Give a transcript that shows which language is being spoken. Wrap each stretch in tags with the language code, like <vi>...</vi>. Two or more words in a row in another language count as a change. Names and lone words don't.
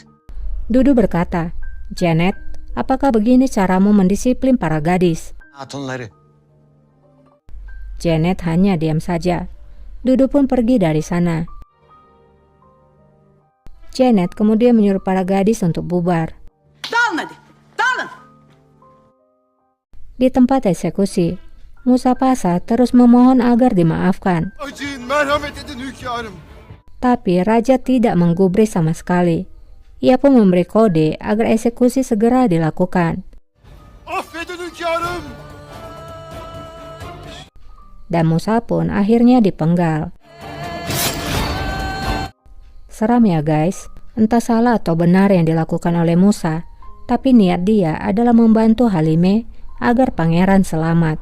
<id>Dudu berkata, Janet, apakah begini caramu mendisiplin para gadis?</id> <tr>Hatunları.</tr> <id>Janet hanya diam saja. Dudu pun pergi dari sana. Janet kemudian menyuruh para gadis untuk bubar.</id> <tr>Dağılın hadi. Dağılın.</tr> <id>Di tempat eksekusi, Musa Pasa terus memohon agar dimaafkan.</id> <tr>Acıyın, merhamet edin hünkârım.</tr> <id>Tapi raja tidak menggubris sama sekali. Ia pun memberi kode agar eksekusi segera dilakukan.</id> <tr>Affedin hünkârım.</tr> <id>Dan Musa pun akhirnya dipenggal. Seram ya guys, entah salah atau benar yang dilakukan oleh Musa, tapi niat dia adalah membantu Halime agar pangeran selamat.</id>